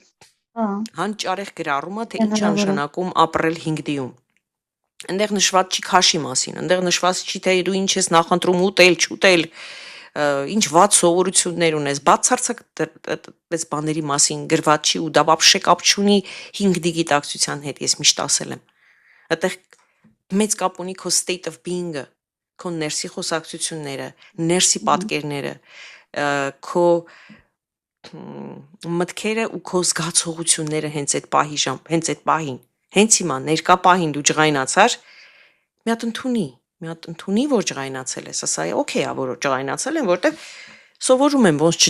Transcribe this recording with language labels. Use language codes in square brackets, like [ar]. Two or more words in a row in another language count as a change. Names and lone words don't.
[hy] Հանճարեղ գրառումը, թե ինչ է նշանակում ապրել 5D-ում։ Այնտեղ նշված չի քաշի մասին, այնտեղ նշված չի թե դու ինչ ես նախընտրում ուտել, չուտել, ինչ վատ սովորություններ ունես, բացարձակ այս բաների մասին գրված չի ու դա вообще կապ չունի 5D գիտակցության հետ, ես միշտ ասել եմ։ Այդտեղ մեծ կապ ունի քո [en] state of being-ը, [hy] քո ներսի խոսակցությունները, ներսի պատկերները, քո մտքերը ու քո զգացողությունները հենց այդ պահին, հենց հիմա ներկա պահին դու ջղայնացար, մի հատ ընդունի, որ ջղայնացել ես, ասա, օքեյ է, որ ջղայնացել եմ, որտեվ սովորում եմ ոնց